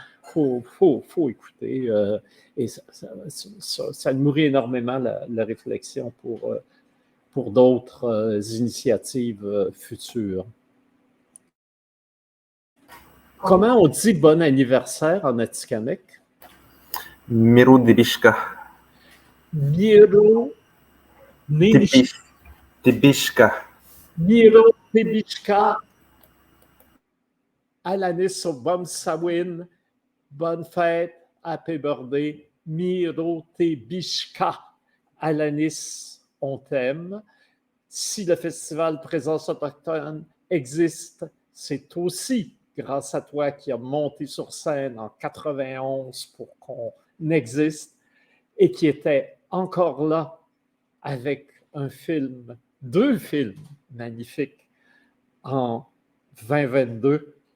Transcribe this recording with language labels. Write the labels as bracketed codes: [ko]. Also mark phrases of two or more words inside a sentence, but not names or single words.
[fr] Faut écouter et ça nourrit énormément la réflexion pour d'autres initiatives futures. Comment on dit bon anniversaire en Atikamekw? [atj] Miro Tibishka. Miro Tibishka. Miro Tibishka. Alanis Obam Sawin. [fr] Bonne fête. [en] Happy birthday. [atj] Miro Tibishka. [fr] Alanis, on t'aime. Si le festival Présence autochtone existe, c'est aussi grâce à toi qui a monté sur scène en 91 pour qu'on existe et qui était encore là avec deux films magnifiques en 2022.